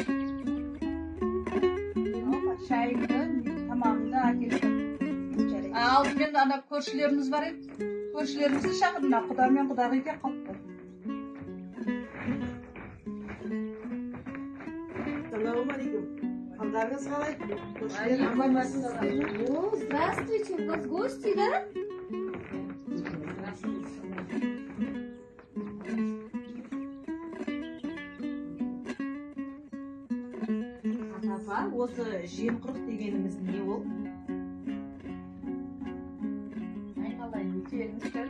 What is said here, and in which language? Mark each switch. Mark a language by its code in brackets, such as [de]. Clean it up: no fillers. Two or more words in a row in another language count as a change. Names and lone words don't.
[kk] Шайыңды, тамағыңды әкеліп. Алдымен ана көршілеріміз бар еді. Көршілерімізді шақырдым. Құда мен құдағи келіп қалыпты. Ассалаумағалейкум. Қалдарыңыз қалай? [ru] О, здравствуйте, у вас гости, да? [kk] Ата-апа, осы жемқұрық дегеніміз не ол? Айналайын келіңіздер.